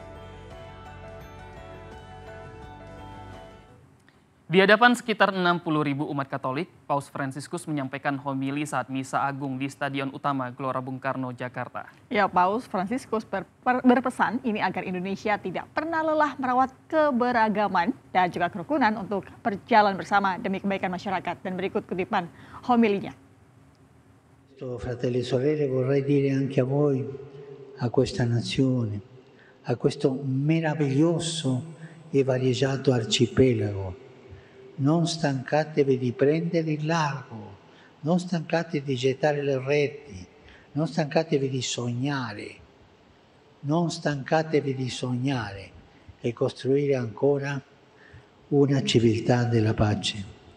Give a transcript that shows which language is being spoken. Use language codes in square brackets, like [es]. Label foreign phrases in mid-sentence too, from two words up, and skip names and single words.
[id] Di hadapan sekitar 60.000 umat Katolik, Paus Fransiskus menyampaikan homili saat Misa Agung di Stadion Utama Gelora Bung Karno, Jakarta. Ya, Paus Fransiskus berpesan ini agar Indonesia tidak pernah lelah merawat keberagaman dan juga kerukunan untuk berjalan bersama demi kebaikan masyarakat. Dan berikut kutipan homilinya. [it] Fratelli e sorelle, vorrei dire anche a voi, a questa nazione, a questo meraviglioso e variegato arcipelago, non stancatevi di prendere il largo, non stancatevi di gettare le reti, non stancatevi di sognare, non stancatevi di sognare e costruire ancora una civiltà della pace.